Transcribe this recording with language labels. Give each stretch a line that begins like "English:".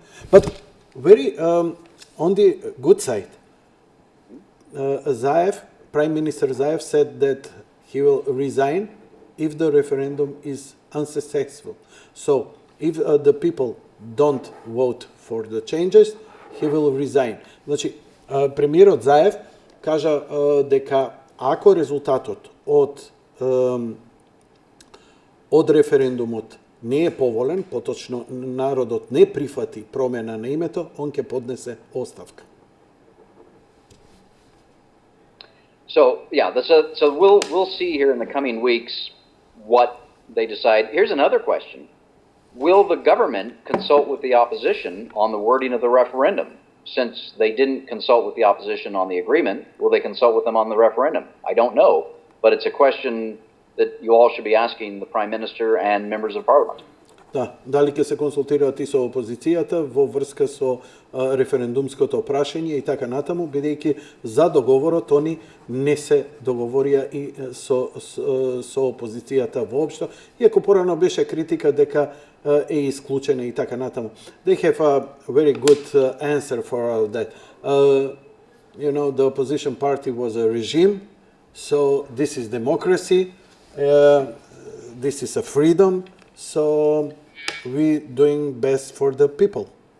English: But very on the good side, Zaev, Prime Minister Zaev, said that he will resign if the referendum is unsuccessful. So if the people don't vote for the changes, he will resign.
Macedonian: Значи, премиерот Заев кажа дека ако резултатот од референдумот не е поволен, поточно народот не прифати промена на името, он ќе поднесе оставка.
English: So yeah, so we'll see here in the coming weeks what they decide. Here's another question: will the government consult with the opposition on the wording of the referendum? Since they didn't consult with the opposition on the agreement, will they consult with them on the referendum? I don't know, but it's a question that you all should be asking the Prime Minister and members of Parliament.
Macedonian: Да, дали ќе се консултираат и со опозицијата во врска со референдумското прашање и така натаму, бидејќи за договорот они не се договорија и со опозицијата воопшто, иако порано беше критика дека е исклучена и така натаму.
English: They have a very good answer for all that. You know, the opposition party was a regime, so this is democracy, this is a freedom, so we doing best for the people.